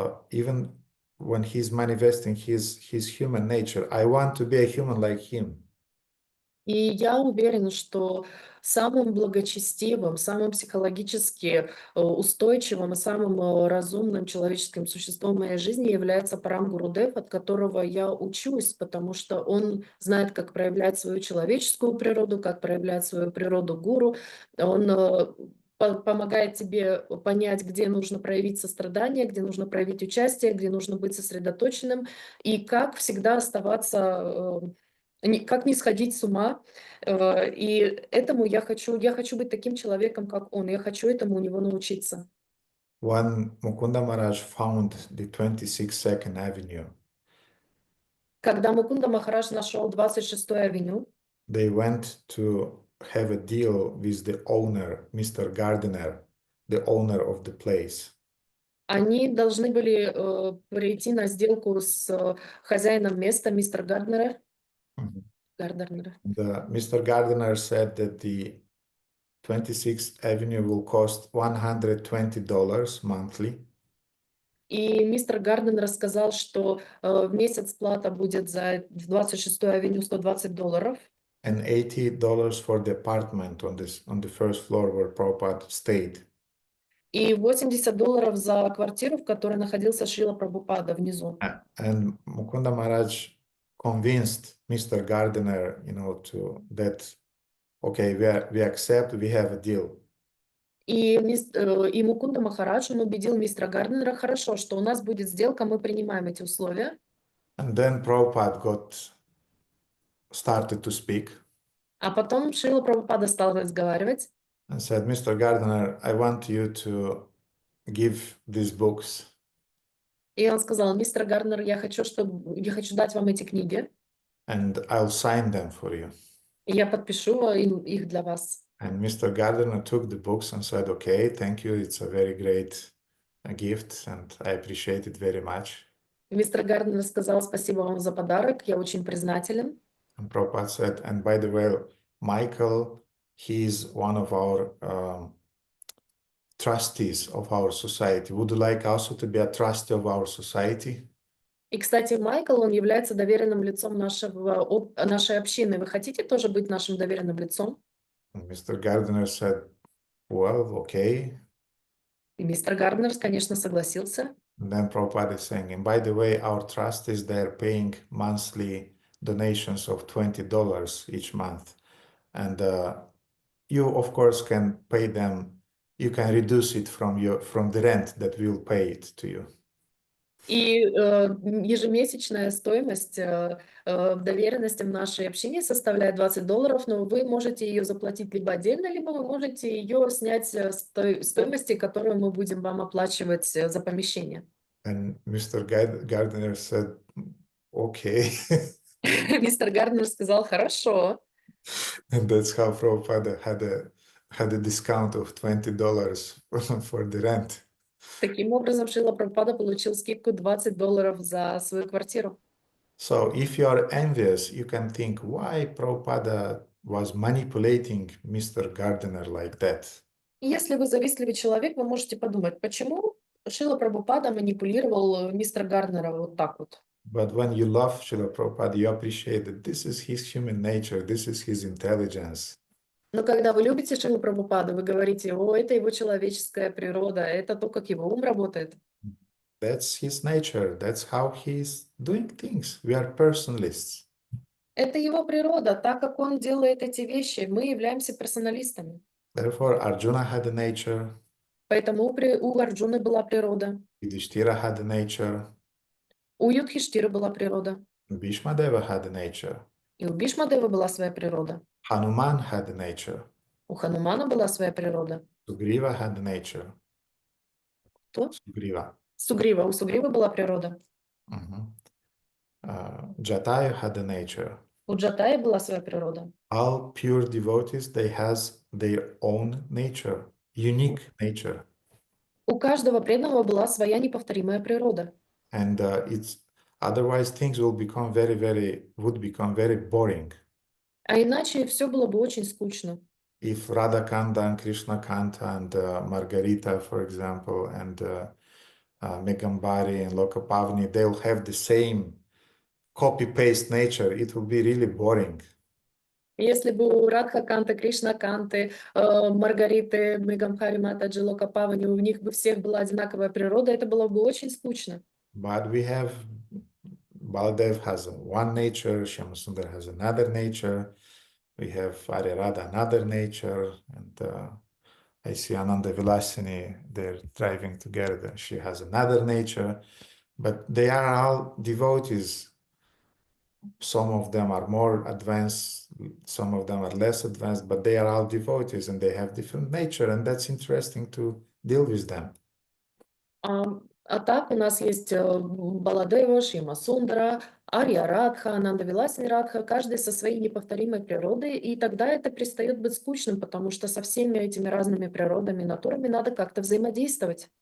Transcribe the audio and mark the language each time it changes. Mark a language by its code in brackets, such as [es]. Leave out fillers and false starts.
[en] Even when he's manifesting his human nature, I want to be a human like him. [ru] И я уверена, что самым благочестивым, самым психологически устойчивым и самым разумным человеческим существом в моей жизни является Парам Гурудев, от которого я учусь, потому что он знает, как проявлять свою человеческую природу, как проявлять свою природу гуру. Он помогает тебе понять, где нужно проявить сострадание, где нужно проявить участие, где нужно быть сосредоточенным, и как всегда оставаться... как не сходить с ума, и этому я хочу быть таким человеком, как он, я хочу этому у него научиться. [en] When Mukunda Maharaj found the 22nd Avenue, [ru] Когда Мукунда Махарадж нашел 26-ю авеню, [en] they went to have a deal with the owner, Mr. Gardiner, the owner of the place. [ru] они должны были прийти на сделку с хозяином места, мистер Гарднера. Гарднера. [en] Mr. Gardiner said that the 26th Avenue will cost $120 monthly. [ru] И мистер Гарден рассказал, что в месяц плата будет за 26-ю авеню $120. [en] And $80 for the apartment on the first floor where Prabhupada stayed. [ru] И $80 за квартиру, в которой находился Шрила Прабхупада внизу. [en] And Mukunda Maharaj convinced Mr. Gardiner, that okay, we accept, we have a deal. [ru] И Мукунда Махарадж, он убедил мистера Гарднера, хорошо, что у нас будет сделка, мы принимаем эти условия. [en] And then Prabhupada started to speak. [ru] А потом Шрила Прабхупада стал разговаривать. [en] And said, Mr. Gardner, I want you to give these books. [ru] И он сказал, мистер Гарднер, я хочу дать вам эти книги. [en] And I'll sign them for you. [ru] И я подпишу их для вас. [en] And Mr. Gardner took the books and said, okay, thank you. It's a very great gift and I appreciate it very much. [ru] Мистер Гарднер сказал, спасибо вам за подарок, я очень признателен. [en] And Prabhupada said, and by the way, Michael, he's one of our trustees of our society. Would you like also to be a trustee of our society? [ru] И, кстати, Майкл, он является доверенным лицом нашей общины. Вы хотите тоже быть нашим доверенным лицом? [en] And Mr. Gardner said, well, okay. [ru] И мистер Гарднер, конечно, согласился. [en] And then Prabhupada is saying, and by the way, our trustees, they're paying monthly donations of $20 each month. And you, of course, can pay them. You can reduce it from the rent that we'll pay it to you. [ru] И ежемесячная стоимость доверенности в нашей общине составляет $20, но вы можете ее заплатить либо отдельно, либо вы можете ее снять с той стоимости, которую мы будем вам оплачивать за помещение. [en] And Mr. Gardner said, okay. [ru] Мистер Гарднер сказал, хорошо. [en] And that's how Prabhupada had a discount of $20 for the rent. [ru] Таким образом, Шрила Прабхупада получил скидку $20 за свою квартиру. [en] So if you are envious, you can think why Prabhupada was manipulating Mr. Gardner like that. [ru] Если вы завистливый человек, вы можете подумать, почему Шрила Прабхупада манипулировал мистера Гарднера вот так вот. [en] But when you love Srila Prabhupada, you appreciate that this is his human nature, this is his intelligence. [ru] Но когда вы любите Шрилу Прабхупаду, вы говорите, о, это его человеческая природа, это то, как его ум работает. [en] That's his nature, that's how he's doing things. We are personalists. [ru] Это его природа, так как он делает эти вещи, мы являемся персоналистами. [en] Therefore, Arjuna had a nature, [ru] Поэтому у Арджуны была природа, [en] Yudhishthira had a nature, [ru] у Юдхиштиры была природа, [en] Bhīṣmadeva had a nature, [ru] и у Бhīṣmadeva была своя природа, [en] Hanuman had a nature, [ru] у Ханумана была своя природа. [en] Sugriva had a nature. [ru] Кто? [en] Sugriva. [ru] Сугрива, у Сугривы была природа, [en] Jatayu had a nature. [ru] у Джатаи была своя природа. [en] All pure devotees, they has their own nature, unique nature. [ru] У каждого преданного была своя неповторимая природа. [en] And it's Otherwise, things would become very boring. [ru] А иначе все было бы очень скучно. [en] If Radhakanta and Krishna Kanta and Margarita, for example, and Megambari and Lokapavani, they'll have the same copy-paste nature, it will be really boring. [ru] Если бы у Радха-канты, Кришна-канты, Маргариты, Мегамхари, Матаджи, Локапавани, у них бы всех была одинаковая природа, это было бы очень скучно. [en] But we have, Baladev has one nature, Shyamasundar has another nature, we have Aryarada another nature, and I see Ananda Vilasini, they're driving together, she has another nature, but they are all devotees. Some of them are more advanced, some of them are less advanced, but they are all devotees and they have different nature, and that's interesting to deal with them. [ru] А так у нас есть Баладева, Шьяма Сундара, Арья Радха, Ананда Виласини Радха, каждый со своей неповторимой природой, и тогда это перестает быть скучным, потому что со всеми этими разными природами, натурами надо как-то взаимодействовать.